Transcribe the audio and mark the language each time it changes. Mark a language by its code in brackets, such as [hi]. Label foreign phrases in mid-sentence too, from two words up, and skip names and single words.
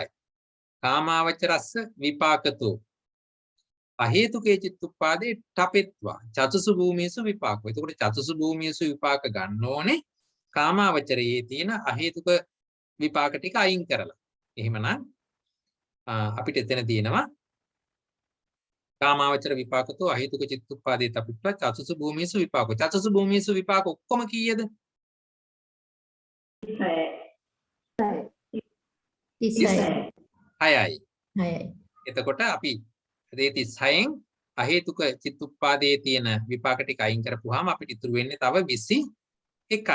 [pi] කාමාවචරස්ස විපාකතෝ අහේතුකේ චිත්තුප්පාදේ ඨපෙත්වා චතුසු භූමියසු විපාකෝ. [si] එතකොට [pi] චතුසු භූමියසු විපාක [si] ගන්න ඕනේ කාමාවචරයේ තියෙන අහේතුක විපාක ටික අයින් කරලා. එහෙමනම් අපිට එතන තියෙනවා [pi] කාමාවචර විපාකතෝ අහේතුක චිත්තුප්පාදේ ඨපෙත්වා චතුසු භූමියසු විපාකෝ. චතුසු භූමියසු විපාක [si] ඔක්කොම කීයද? 6යි. එතකොට අපි 36න් අහේතුක චිත්තුප්පාදයේ තියෙන විපාක ටික අයින් කරපුවාම අපිට ඉතුරු වෙන්නේ තව 21යි.